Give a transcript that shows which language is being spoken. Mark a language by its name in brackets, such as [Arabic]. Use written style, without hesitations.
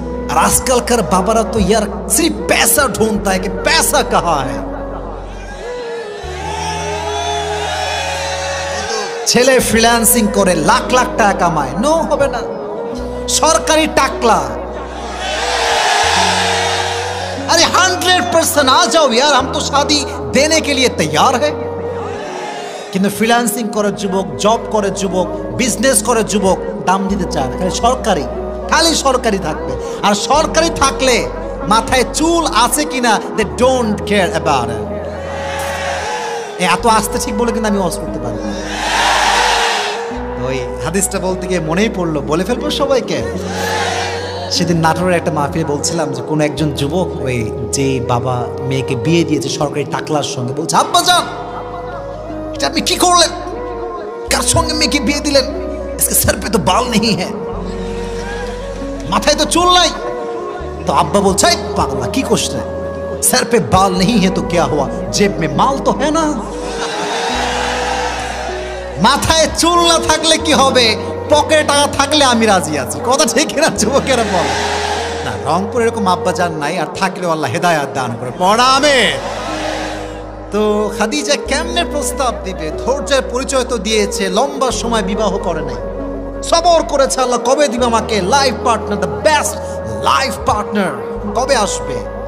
[Bangla] আর আজকালকার বাবারা তো [Hindi] ইয়ার সির্ফ पैसा ढूंढता है कि पैसा कहाँ है। [Bangla] ছেলে ফ্রিল্যান্সিং করে লাখ লাখ টাকা কামায়, নো হবে না, সরকারি টাকলা। [Hindi] अरे 100% आ जाओ यार, हम तो शादी देने के लिए तैयार है। [Bangla] কিন্তু ফ্রিল্যান্সিং করে যুবক, জব করে যুবক, বিজনেস করে যুবক, দাম দিতে চায় না, খালি সরকারি, খালি সরকারি থাকবে। আর সরকারি থাকলে মাথায় চুল আছে কিনা [English] They don't care about it. [Bangla] এত আস্তে ঠিক বলে কিন্তু আমি ওয়াজ করতে পারি না। ওই হাদিসটা বলতে গিয়ে মনেই পড়লো, বলে ফেলবো সবাইকে। সেদিন নাটোরের একটা মাহফিলে বলছিলাম যে কোন একজন যুবক ওই যে বাবা মেয়েকে বিয়ে দিয়েছে সরকারি টাকলার সঙ্গে, বলছে আব্বা জান এটা আপনি কি করলেন, কার সঙ্গে মেয়েকে বিয়ে দিলেন, [Hindi] इसके सर पे तो बाल नहीं है, [Bangla] মাথায় তো চুল নাই। তো আব্বা বলছে পাগলা কি করছ রে, [Hindi] सर पे बाल नहीं है तो क्या हुआ, जेब में माल तो है ना। [Bangla] মাথায় চুল না থাকলে কি হবে, পকেটে টাকা থাকলে আমি রাজি আছি। কথা ঠিক না যুবকেরা বল না? রংপুর এরকম আব্বা জান নাই, আর থাকলেও আল্লাহ হেদায়েত দান করে পড়া। আমিন। তো খাদিজা কেমনে প্রস্তাব দিবে? ধৈর্যের পরিচয় তো দিয়েছে, লম্বা সময় বিবাহ করে নাই, সবর করেছে আল্লাহ কবে দিবে আমাকে life partner, the best life partner কবে আসবে।